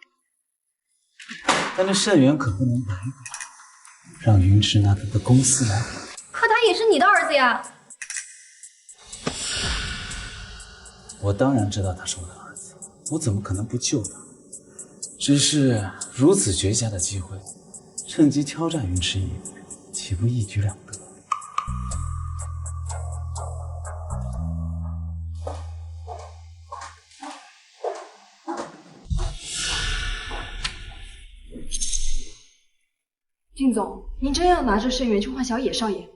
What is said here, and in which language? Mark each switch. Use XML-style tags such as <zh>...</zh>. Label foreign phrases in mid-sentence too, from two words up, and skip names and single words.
<zh>但那腎源可不能白給，讓雲池拿他的公司來。可他也是你的兒子呀！我當然知道他是我的兒子，我怎麼可能不救他？只是如此絕佳的機會，趁機挑戰雲池一步，豈不一舉兩得？靳總，您真要拿着腎源去換小野少爺？</zh>